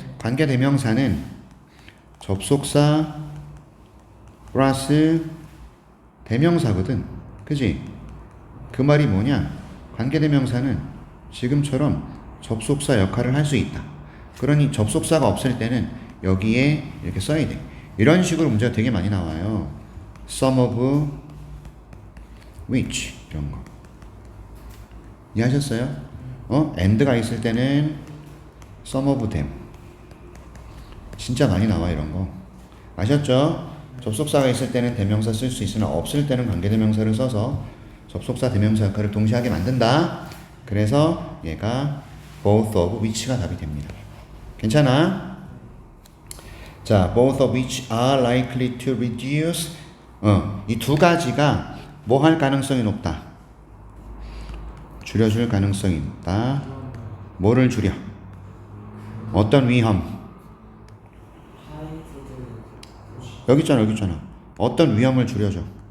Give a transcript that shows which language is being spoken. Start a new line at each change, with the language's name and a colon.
Korean: 관계대명사는 접속사 플러스 대명사거든. 그지? 그 말이 뭐냐? 관계대명사는 지금처럼 접속사 역할을 할 수 있다. 그러니 접속사가 없을 때는 여기에 이렇게 써야 돼. 이런 식으로 문제가 되게 많이 나와요.
English: some of which
Korean: 이런 거. 이해하셨어요? and가 있을 때는
English: some of them.
Korean: 진짜 많이 나와 이런 거. 아셨죠? 접속사가 있을 때는 대명사 쓸 수 있으나 없을 때는 관계대명사를 써서 접속사 대명사 역할을 동시에 하게 만든다. 그래서 얘가
English: both of which
Korean: 가 답이 됩니다. 괜찮아? 자,
English: both of which are likely to reduce.
Korean: 이 두 가지가 뭐 할 가능성이 높다? 줄여줄 가능성이 높다. 뭐를 줄여? 어떤 위험? 여기 있잖아. 어떤 위험을 줄여줘?